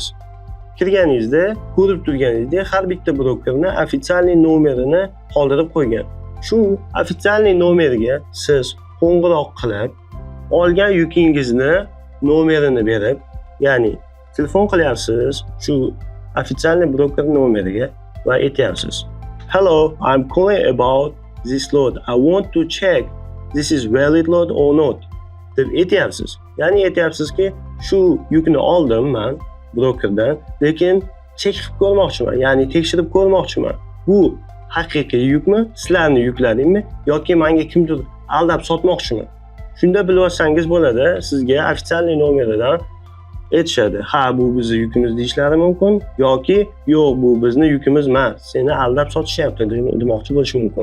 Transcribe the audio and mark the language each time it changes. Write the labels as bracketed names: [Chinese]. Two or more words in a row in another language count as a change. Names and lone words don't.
[Uzbek] Kirganingizda, ko'rib turganingizdek, har bitta brokerni ofitsialniy nomerini qoldirib qo'ygan. Shu ofitsialniy nomeriga siz qo'ng'iroq qilib, olgan yukingizni nomerini berib, ya'ni telefon qilyapsiz shu ofitsialniy broker nomeriga va aytyapsiz: [English] "Hello, I'm calling about this load. I want to check this is valid load or not." [Uzbek] deb aytyapsiz. Ya'ni aytyapsizki, shu yukni oldim men brokerdan, lekin chek qilib ko'rmoqchiman, ya'ni tekshirib ko'rmoqchiman. Bu haqiqiy yukmi, sizlarning yuklaringmi yoki menga kimdir aldab sotmoqchimi? Shunda bilib olsangiz bo'ladi, sizga ofitsialniy nomeridan aytishadi: "Ha, bu bizning yukimiz" deyishlari mumkin yoki "Yo'q, bu bizning yukimiz emas, seni aldab sotishyapti" demoqchi bo'lishi mumkin.